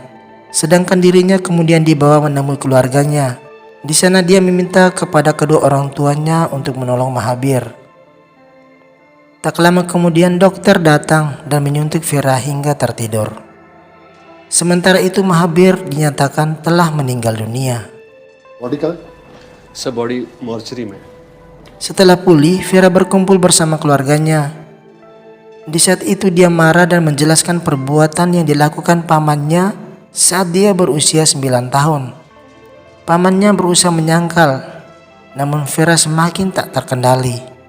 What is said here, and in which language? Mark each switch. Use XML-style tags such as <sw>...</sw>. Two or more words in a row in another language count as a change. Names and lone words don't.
<id>Sedangkan dirinya kemudian dibawa menemui keluarganya. Di sana dia meminta kepada kedua orang tuanya untuk menolong Mahabir. Tak lama kemudian dokter datang dan menyuntik Vera hingga tertidur. Sementara itu Mahabir dinyatakan telah meninggal dunia.</id> <en>body mortuary में।</en> <id>Setelah pulih, Vera berkumpul bersama keluarganya. Di saat itu dia marah dan menjelaskan perbuatan yang dilakukan pamannya saat dia berusia 9 tahun. Pamannya berusaha menyangkal, namun Vera semakin tak terkendali.</id>